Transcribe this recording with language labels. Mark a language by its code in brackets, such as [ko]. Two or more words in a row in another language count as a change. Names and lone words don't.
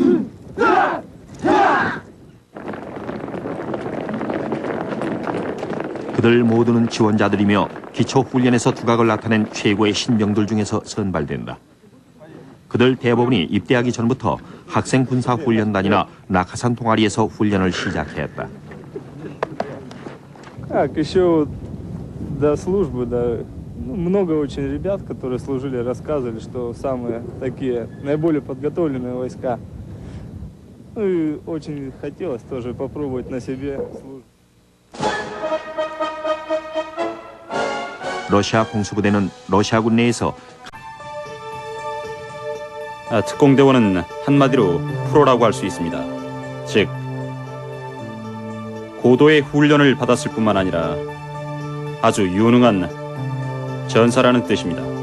[ko] 그들 모두는 지원자들이며 기초훈련에서 두각을 나타낸 최고의 신병들 중에서 선발된다. 그들 대부분이 입대하기 전부터 학생 군사훈련단이나 낙하산 동아리에서 훈련을 시작했다. [ru] Еще до службы, много очень ребят, которые служили, рассказывали, что самые такие наиболее подготовленные войска. Ну и очень хотелось тоже попробовать на себе службу. [ko] 러시아 공수부대는 러시아군 내에서 특공대원은 한마디로 프로라고 할 수 있습니다. 즉, 고도의 훈련을 받았을 뿐만 아니라 아주 유능한 전사라는 뜻입니다.